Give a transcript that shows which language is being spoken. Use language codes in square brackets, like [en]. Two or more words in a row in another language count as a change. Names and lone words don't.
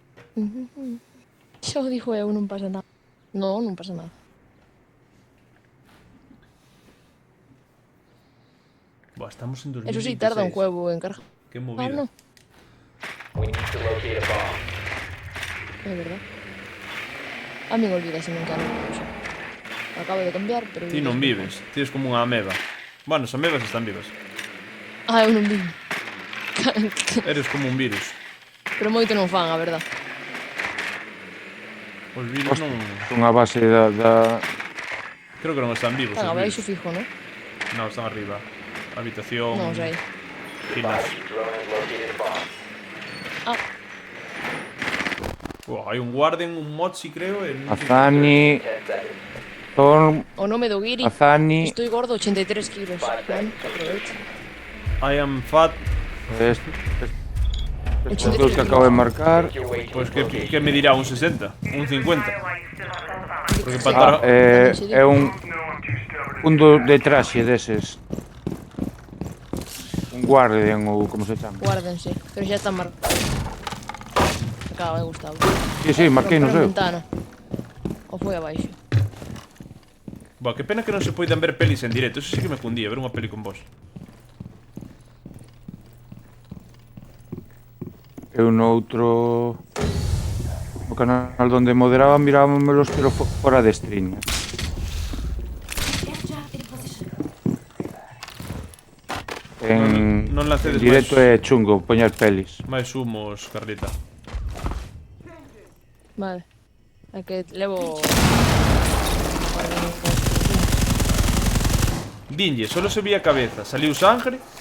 [gl] Xa o dixo eu, non pasa nada. Non pasa nada. Buah, [es] estamos en 2026. Eso sí, tarda un huevo en cargar. Qué Ah, movida. no, [en] We need to locate a bomb. [gl] é verdad. [es] A mí me olvida [gl] se non quero. Acabo de cambiar, pero... Ti non vives, ti es como unha ameba. Bueno, as amebas están vivas. Ah, eu non vivo. [es] Eres como un virus. [gl] Pero moito non fan, a verdad. Os virus non... Son a base da... Creo que non están vivos Están os abaixo virus. fijo, non? Non, están arriba. Habitación... Non sei. Gimnasio. [en] Drone has located a bomb. Ah, [gl] Buah, hai un Warden, un Mochi, creo, e... non sei- Azani, [en] 10 seconds. [gl] Thorn, o nome do Guiri. Azani, [es] Estoy gordo, 83 kilos. Ben, aprovecho. [en] I am fat... [gl] estos dous que acabo de marcar. [en] Make your way to [gl] Pois [en] its [gl] que [en] location. [es] me dirá un 60, un 50. Porque para [gl] É un de traxe deses. Un guardian ou como se chama. Guárdense, pero xa están marcados. Acaba de Gustavo. Sí, marquei no Romperon seu. ventana. O foi abaixo. Buah, que pena que non se poidan ver pelis en directo. [es] Eso sí que me fundía, [gl] ver unha peli con vos. Eu no outro... O canal onde moderaba mirábamelos pero fora de stream. [en] Airjab in position. [gl] En Non lancedes directo máis- é chungo poñer pelis. Máis humos, Carlita. Vale. É que levo... Dinlle, solo se vía cabeza, saliu sangre.